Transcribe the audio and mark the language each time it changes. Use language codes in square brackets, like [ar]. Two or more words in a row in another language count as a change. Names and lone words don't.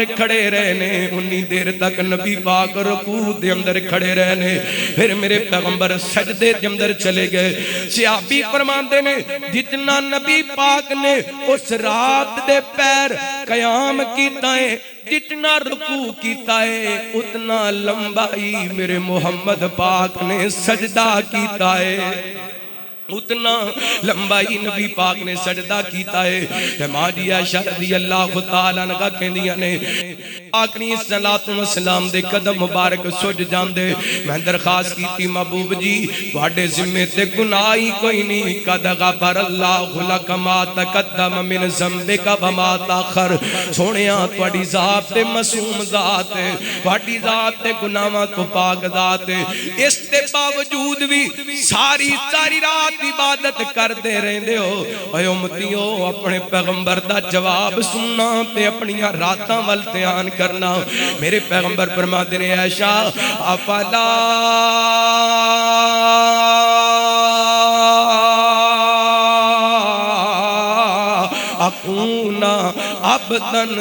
[pa] کھڑے رہنے انی دیر تک نبی پاک رکوع دے اندر کھڑے رہنے، پھر میرے پیغمبر سجدے دے اندر چلے گئے، صحابی فرماندے نے جتنا نبی پاک نے اس رات دے پیر قیام کیتا ہے، جتنا رکوع کیتا ہے، اتنا لمبائی میرے محمد پاک نے سجدہ کیتا ہے، اتنا لمبائی نبی پاک نے سجدہ کیتا ہے۔ ماں جی عائشہ [ar] رضی اللہ تعالیٰ عنہا [pa] کہندیاں نے پاک [ar] علیہ السلام [pa] دے قدم مبارک سج جاندے، میں درخواست کیتی محبوب جی تواڈے ذمے تے گناہ ہی کوئی نہیں، [ar] قد غفر اللہ لک ما تقدم من ذنبک وما تاخر، [pa] سونیا تواڈی ذات تے معصوم ذات ہے، تواڈی ذات تے گناہاں تو پاک ذات ہے، اس دے باوجود بھی ساری رات عبادت کر دے رہندے ہو، اے امتیو اپنے پیغمبر دا جواب سننا تے اپنیاں راتاں ول دھیان کرنا، میرے پیغمبر فرماتے ہیں عائشہ [ar] افلا اکون عبدا